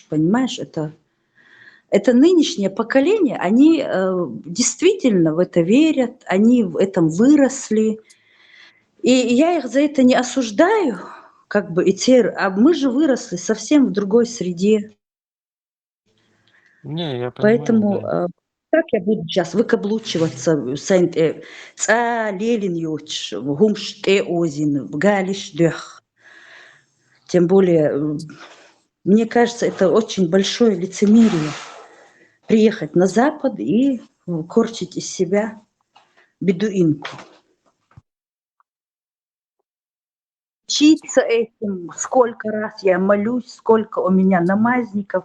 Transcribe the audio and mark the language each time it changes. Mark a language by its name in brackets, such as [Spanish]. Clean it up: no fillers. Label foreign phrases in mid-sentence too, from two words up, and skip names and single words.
[Russian] Понимаешь, это нынешнее поколение, они действительно в это верят, они в этом выросли. И я их за это не осуждаю, как бы, а мы же выросли совсем в другой среде. Не, я понимаю, Поэтому да. [Chechen] как я буду сейчас выкаблучиваться, ца Лелин юч, гумш те озин, галиш дэх. [Russian] Тем более, мне кажется, это очень большое лицемерие. Приехать на Запад и корчить из себя бедуинку. Учиться этим, сколько раз я молюсь, сколько у меня намазников.